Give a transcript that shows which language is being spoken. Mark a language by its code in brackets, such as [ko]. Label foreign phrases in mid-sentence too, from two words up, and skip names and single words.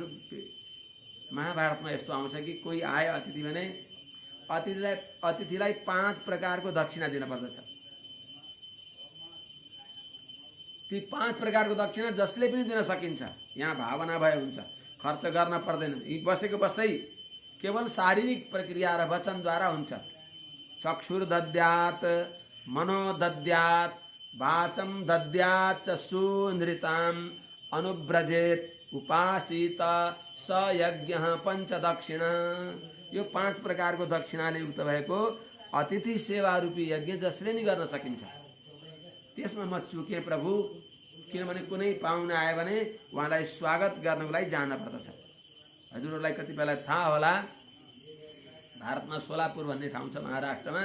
[ne] महाभारतमा यस्तो आउँछ कि कोही आयो अतिथि भने अतिथिलाई 5 प्रकारको दक्षिणा दिनुपर्दछ। ती 5 प्रकारको दक्षिणा जसले पनि दिन सकिन्छ, यहाँ भावना भए हुन्छ, खर्च गर्न पर्दैन। यी बसेको बस्दै केवल शारीरिक प्रक्रिया र वचनद्वारा हुन्छ। [sa] चक्षुर दद्यात्, मनो दद्यात्, वाचम दद्यात् सुनृताम अनुव्रजेत उपासित स यज्ञ पंच दक्षिणा। [ne] यो 5 प्रकारको दक्षिणाले युक्त भएको अतिथि सेवा रूपी यज्ञ जसले नि गर्न सकिन्छ। त्यसमा म चुकेँ प्रभु, किनभने कुनै पाहुना आयो भने उहाँलाई स्वागत गर्नको लागि जान पर्दछ। हजुरहरूलाई कतिपयलाई थाहा होला, भारतमा सोलापुर भन्ने ठाउँ छ महाराष्ट्रमा।